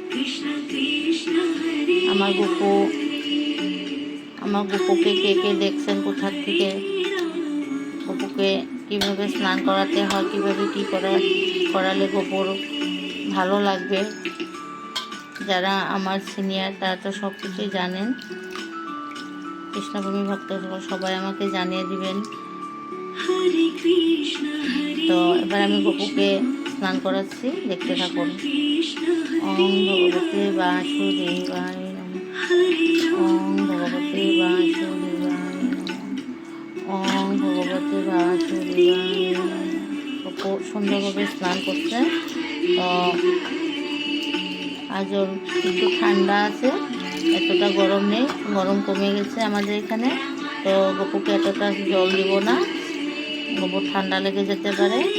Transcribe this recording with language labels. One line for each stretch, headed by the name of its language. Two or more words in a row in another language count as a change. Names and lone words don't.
Bangla: আমার গপুকে কে কে দেখছেন কোথা থেকে, গপুকে কীভাবে স্নান করাতে হয়, কীভাবে কী করালে গপুর ভালো লাগবে। যারা আমার সিনিয়র তারা তো সব কিছুই জানেন। কৃষ্ণপ্রেমী ভক্ত সবাই আমাকে জানিয়ে দিবেন। তো এবার আমি গপুকে স্নান করাচ্ছি, দেখতে থাকুন।
Sanskrit: ওং ভগবতে বাসুদেবায় নমঃ, ওং ভগবতে বাসুদেবায় নমঃ, ওং ভগবতে বাসুদেবায় নমঃ।
Bangla: গপু সুন্দরভাবে স্নান করছে। তো আজ একটু ঠান্ডা আছে, এতটা গরম নেই, গরম কমে গেছে আমাদের এখানে। তো গপুকে এতটা জল দিব না, গপু ঠান্ডা লেগে যেতে পারে।